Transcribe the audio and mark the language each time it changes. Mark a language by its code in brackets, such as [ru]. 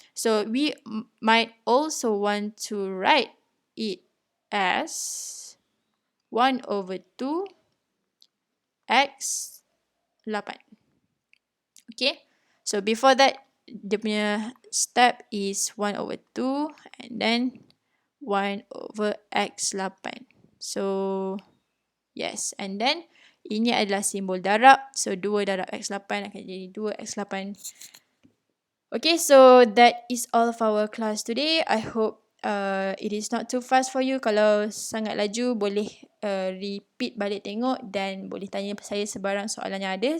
[en] So, we might also want to write it as 1/2 X8. Okay. So, before that, [ms] dia punya [en] step is 1/2 and then 1/X8. So, yes. And then, [ms] ini adalah simbol darab. So, 2 darab X8 akan jadi 2X8. [en] Okay, so that is all of our class today. I hope it is not too fast for you. [ms] Kalau sangat laju, boleh repeat balik tengok dan boleh tanya saya sebarang soalan yang ada.